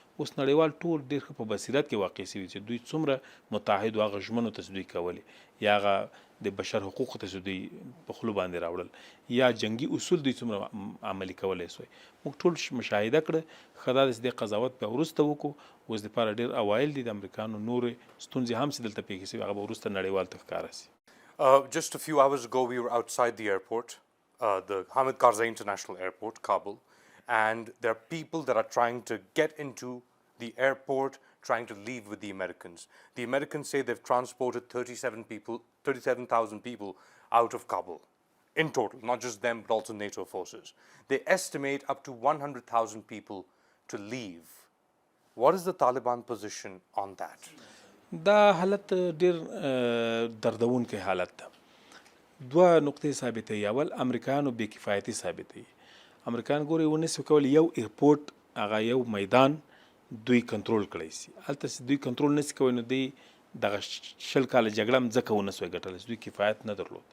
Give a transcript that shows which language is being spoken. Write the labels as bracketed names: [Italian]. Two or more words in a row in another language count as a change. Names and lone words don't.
[Pashto] اوس نړیوال ټول ډېر ښه په بصیرت کې واقع شوي چې دوی څومره متحد و هغه ژمنو ته چې دوی کولې، یا هغه د بشر حقوقو ته چې دوی په خولو باندې راوړل، یا جنگي اصول دوی څومره عملي کولی سوی. موږ ټول مشاهده کړه. ښه دا ده چې دې قضاوت بیا وروسته وکړو. اوس دپاره ډېر اوایل دي، د امریکانو نورې ستونزې هم چې دلته پیښې شوي هغه به وروسته نړیوال ته ښکاره سي. [English] Just a few hours ago, we were outside the airport, the Hamid Karzai International Airport, Kabul, and there are people that are trying to get into the airport, trying to leave with the Americans. The Americans say they've transported 37,000 people out of Kabul in total, not just them, but also NATO forces. They estimate up to 100,000 people to leave. What is the Taliban position on that? [Pashto] دا حالت ډېر دردونکی حالت ده. دوه نقطې ثابتوي. اول امریکایانو بې کفایتي ثابتوي. امریکایان ګوري ونسي کولی یو ایرپورټ، هغه یو میدان دوی کنټرول کړی سي. هلته چې دوی کنټرول نسي کوی، نو دوی دغه 20 کاله جګړه هم ځکه ونه سوی ګټلی چې دوی کفایت نه درلود.